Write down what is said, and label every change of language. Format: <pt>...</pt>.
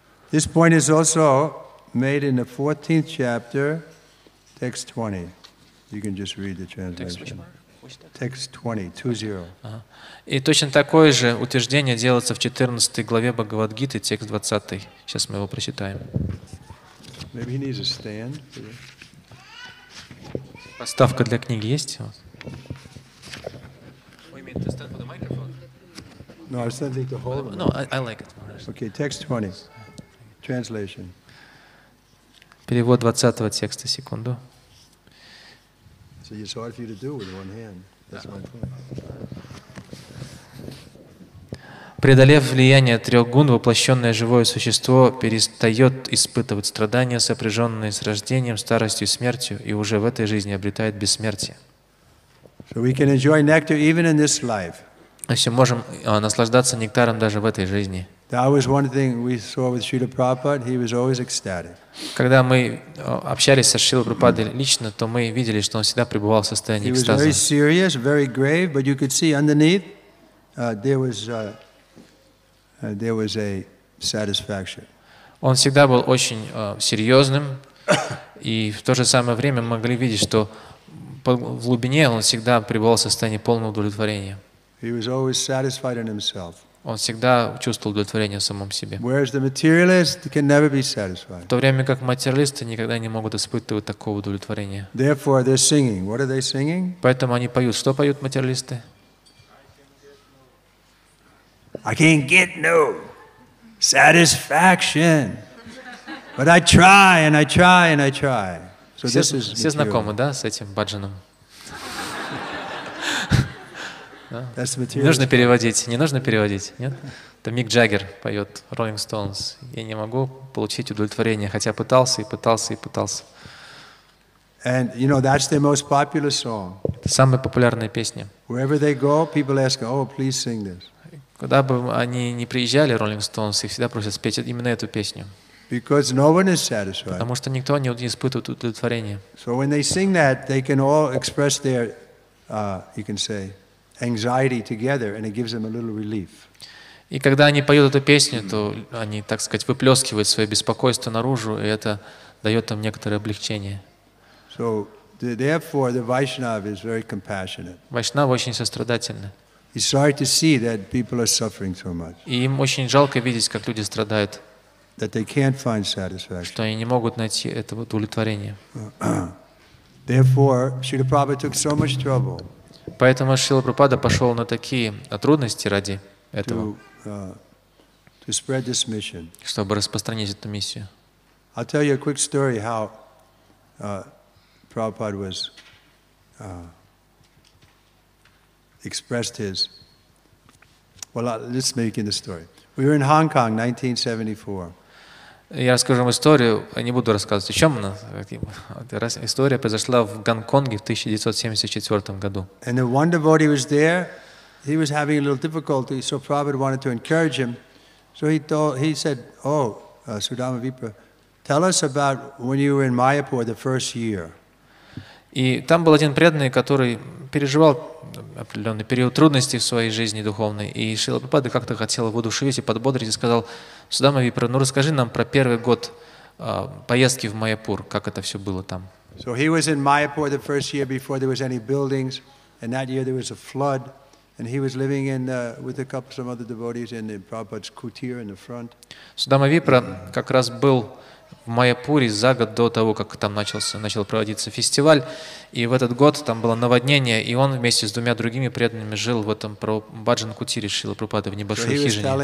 <en>This point is also made in the 14th chapter, text 20. You can just read the translation. Text 20, 20.</en> <ru>И точно такое же утверждение делается в 14 главе Бхагавад Гиты, текст 20. Сейчас мы его прочитаем.</ru> <en>Maybe he needs a stand.</en> <ru>Подставка для книги есть?</ru> <en>No, I was thinking to hold it. No, I like it. Okay, text 20. Translation.</en> <ru>Перевод 20 текста, секунду.</ru> <en>So it's hard for you to do with one hand. That's my point.</en> <ru>Преодолев влияние 3 гун, воплощенное живое существо перестает испытывать страдания, сопряженные с рождением, старостью и смертью, и уже в этой жизни обретает бессмертие.</ru> <en>So we can enjoy nectar even in this life.</en> <ru>Мы все можем наслаждаться нектаром даже в этой жизни.</ru> <en>That was one thing we saw with Srila Prabhupada. He was always ecstatic.</en> <ru>Когда мы общались со Шрилой Прабхупадой лично, то мы видели, что он всегда пребывал в состоянии</ru> <en>He was</en> <ru>экстаза.</ru> <en>very serious, very grave, but you could see underneath there was a satisfaction.</en> <ru>Он всегда был очень серьезным, и в то же самое время мы могли видеть, что в глубине он всегда пребывал в состоянии полного удовлетворения.</ru> <en>He was always satisfied in himself.</en> <ru>Он всегда чувствовал удовлетворение в самом себе.</ru> <en>Whereas the materialist can never be satisfied.</en> <ru>В то время как материалисты никогда не могут испытывать такого удовлетворения.</ru> <en>Therefore, they're singing. What are they singing?</en> <ru>Поэтому они поют. Что поют материалисты?</ru> <en>I can't get no satisfaction, but I try and I try and I try. So this is</en> <ru>все знакомы, да, с этим баджаном? Не нужно переводить, не нужно переводить, нет? Это Мик Джаггер поет Rolling Stones. Я не могу получить удовлетворение, хотя пытался и пытался и пытался.</ru> <en>And you know that's their most popular song.</en> <ru>Это самая популярная песня.</ru> <en>Wherever they go, people ask, "Oh, please sing this."</en> <ru>Куда бы они ни приезжали, Rolling Stones, их всегда просят спеть именно эту песню.</ru> <en>Because no one is satisfied.</en> <ru>Потому что никто не испытывает удовлетворения.</ru> <en>So when they sing that, they can all express their, you can say, anxiety together, and it gives them a little relief.</en> <ru>И когда они поют эту песню, то они, так сказать, выплескивают свое беспокойство наружу, и это дает им некоторое облегчение.</ru> <en>So therefore, the Vaishnava is very compassionate.</en> <ru>Вайшнавы очень сострадательны.</ru> <en>He's sorry to see that people are suffering so much.</en> <ru>И им очень жалко видеть, как люди страдают.</ru> <en>That they can't find satisfaction.</en> <ru>Что они не могут найти этого удовлетворения.</ru> <en>Therefore, Srila Prabhupada took so much trouble.</en> <ru>Поэтому Шрила Прабхупада пошел на такие трудности ради этого,</ru> <en>to spread this mission.</en> <ru>Чтобы распространить эту миссию.</ru> <en>I'll tell you a quick story how Prabhupada was expressed his. Well, let's make it the story. We were in Hong Kong, 1974.</en> <ru>Я расскажу вам историю, не буду рассказывать, о чем она. История произошла в Гонконге в 1974 году.</ru> <en>And the one devotee was there. He was having a little difficulty, so Prabhupada wanted to encourage him. So he said, "Oh, Sudama Vipra, tell us about when you were in Mayapur the first year."</en> <ru>И там был один преданный, который переживал определенный период трудностей в своей жизни духовной. И Шрила Прабхупада как-то хотел его воодушевить и подбодрить, и сказал: "Судама Випра, ну расскажи нам про первый год поездки в Майяпур, как это все было там."</ru> <en>So he was in Mayapur the first year before there was any buildings, and that year there was a flood, and he was living in with a couple some other devotees in the Prabhupada's kutir in the front.</en> <ru>Судама Випра как раз был в Майяпуре за год до того, как там начал проводиться фестиваль. И в этот год там было наводнение, и он вместе с двумя другими преданными жил в этом баджан-кутире Шрилы Прабхупады в небольшой хижине.</ru>